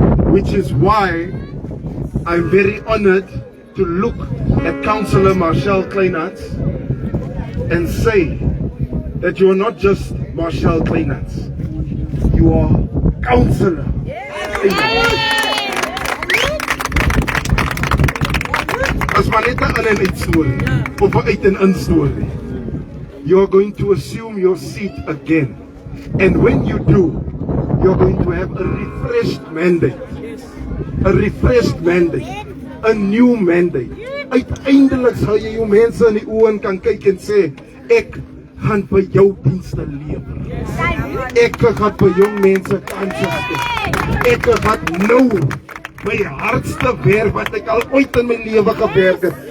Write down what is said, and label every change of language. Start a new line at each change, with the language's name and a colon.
English: Which is why I'm very honored to look at Councillor Marshall Kleinhans and say that you are not just Marshall Kleinhans, you are Councillor.
Afrikaans: As maar net 'n in story of 'n uit en in story.
English: You are going to assume your seat again, and when you do, you're going to have a refreshed mandate. A refreshed mandate. A new mandate.
Afrikaans: Uiteindelik sal jy jou mense in die oë kan kyk en sê, ek gaan vir jou dienste lewer. Ek gaan vir jong mense kansse gee. Ek wat nou my hardste werk wat ek al ooit in my lewe gewerk het.